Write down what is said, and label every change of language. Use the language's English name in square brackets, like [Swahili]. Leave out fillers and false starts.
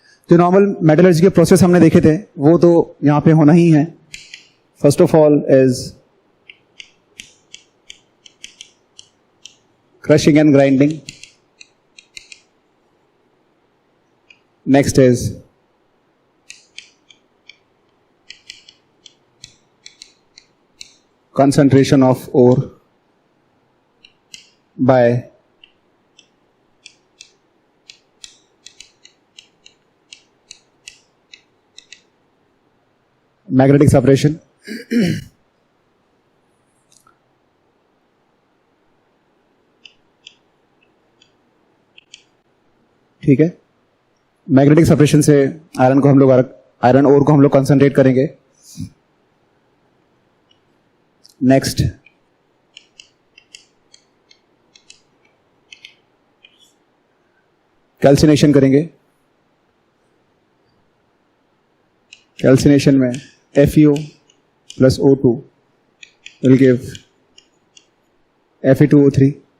[Hindi] जो normal metallurgy के process हमने देखे थे वो तो यहां पे होना ही है. [English] First of all is crushing and grinding. Next is concentration of ore by magnetic separation. [Hindi] ठीक है, मैग्नेटिक सेपरेशन से आयरन ओर को हम लोग कंसंट्रेट करेंगे। नेक्स्ट कैल्सिनेशन करेंगे। [English] Calcination में FeO plus O2 will give Fe2O3.